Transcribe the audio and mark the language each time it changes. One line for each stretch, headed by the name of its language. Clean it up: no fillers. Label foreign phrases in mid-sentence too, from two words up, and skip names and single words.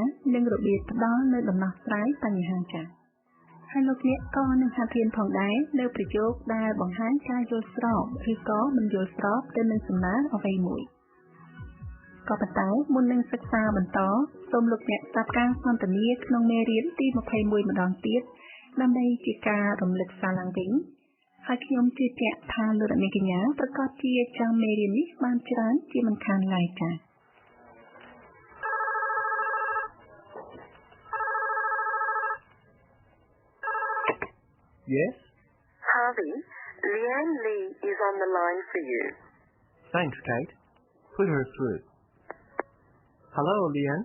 Khmer: និងរបៀបផ្ដល់នៅដំណោះស្រាយបញ្ហាចា៎ហើយលោកអ្នកក៏នឹងហាត់រៀនផងដែរនៅប្រយោគដែលបង្ហាញការយល់ស្របឬក៏មិនយល់ស្របទៅនឹងសំណើអ្វីមួយក៏ប៉ុន្តែមុននឹងសិក្សាបន្តសូមលោកអ្នកស្ដាប់ការសន្ទនាក្នុងមេរៀនទី21ម្ដងទៀតដើម្បីជាការរំលឹកសារឡើងវិញហើយខ្ញុំជឿជាក់ថាលោកអ្នកកញ្ញាប្រកាសជាចាំមេរៀននេះបានច្រើនជាមិនខានឡើយចា៎
English: Yes? Harvey, Leanne Lee is on the line for you. Thanks, Kate. Put her through. Hello, Leanne.